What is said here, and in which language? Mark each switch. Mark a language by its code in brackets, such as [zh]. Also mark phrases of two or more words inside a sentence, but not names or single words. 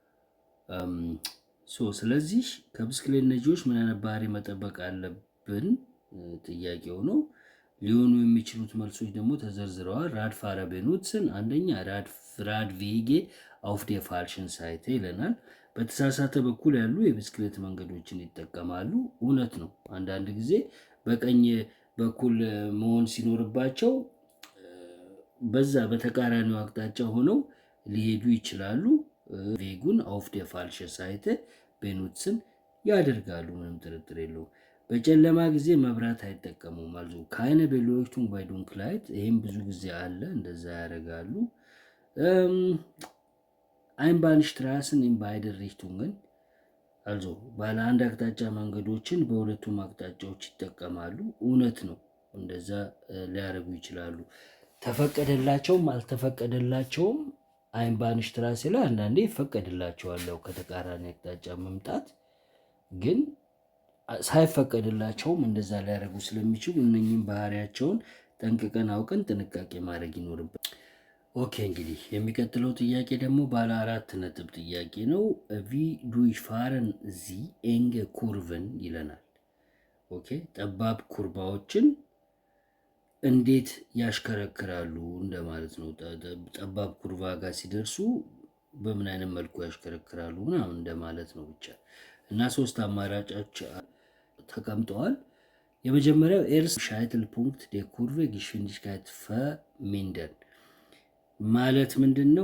[am] ስለዚህ ከብስክሌት ነጂዎች ምን አይነት ባህሪ መጠበቅ አለብን ጥያቄው ነው። ሊሆኑ የሚችሉት መልሶች ደግሞ ተዘርዝረዋል። [de] Radfahrer benutzen [am] አንደኛ [de] Radwege auf der falschen Seite [am] ይለናል። በተሳሳተ በኩል ያሉ የብስክሌት መንገዶችን ይጠቀማሉ። እውነት ነው። አንዳንድ ጊዜ በቀኝ በኩል መሆን ሲኖርባቸው በዛ በተቃራኒው አቅጣጫ ሆነው ሊሄዱ ይችላሉ። ቬጉን [de] auf der falschen Seite benutzen [am] ያደርጋሉ። ምንም ጥርጥር የለውም። በጨለማ ጊዜ መብራት አይጠቀሙም ማለት ነው። [de] keine Beleuchtung bei Dunkelheit [am] ይሄም ብዙ ጊዜ አለ፣ እንደዛ ያደርጋሉ። [de] Einbahnstraßen in beide Richtungen also [am] ባለ አንድ አቅጣጫ መንገዶችን በሁለቱም አቅጣጫዎች ይጠቀማሉ። እውነት ነው፣ እንደዛ ሊያደርጉ ይችላሉ። ተፈቀደላቸውም አልተፈቀደላቸውም አይንባንሽትራሴ ላይ አንዳንዴ ይፈቀድላቸዋል ከተቃራኒ አቅጣጫ መምጣት። ግን ሳይፈቀድላቸውም እንደዛ ሊያደርጉ ስለሚችሉ እነኚህን ባህሪያቸውን ጠንቅቀን አውቀን ጥንቃቄ ማድረግ ይኖርብን። ኦኬ እንግዲህ የሚቀጥለው ጥያቄ ደግሞ ባለ 4 ነጥብ ጥያቄ ነው። wie [de] durchfahren Sie enge Kurven [am] ይለናል። ኦኬ ጠባብ ኩርባዎችን እንዴት ያሽከረክራሉ እንደማለት ነው። ጠባብ ኩርባ ጋር ሲደርሱ በምን አይነት መልኩ ያሽከረክራሉ ምናምን እንደማለት ነው ብቻ። እና 3 አማራጮች ተቀምጠዋል። የመጀመሪያው [de] Erst Scheitelpunkt der Kurve Geschwindigkeit vermindern [am] ማለት ምንድነው?